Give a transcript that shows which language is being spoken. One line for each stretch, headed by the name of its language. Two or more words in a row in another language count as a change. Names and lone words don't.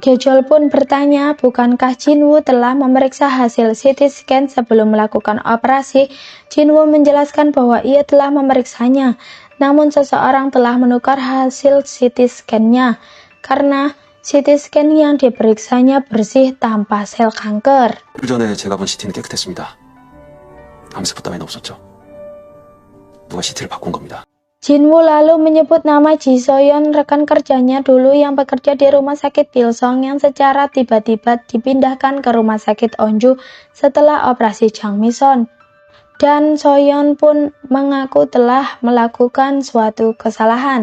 Indonesian: Gejol pun bertanya, bukankah Jinwoo telah memeriksa hasil CT scan sebelum melakukan operasi? Jinwoo menjelaskan bahwa ia telah memeriksanya, namun seseorang telah menukar hasil CT scan-nya karena CT scan yang diperiksanya bersih tanpa sel kanker.
Korean: 그 전에 제가 본 CT는 깨끗했습니다. 암세포 따위는 없었죠. 누가 CT를 바꾼 겁니다.
Indonesian: Jinwoo lalu menyebut nama Ji Soyeon, rekan kerjanya dulu yang bekerja di rumah sakit Pilsong yang secara tiba-tiba dipindahkan ke rumah sakit Onju setelah operasi Jang Mi-son. Dan Soyeon pun mengaku telah melakukan suatu kesalahan.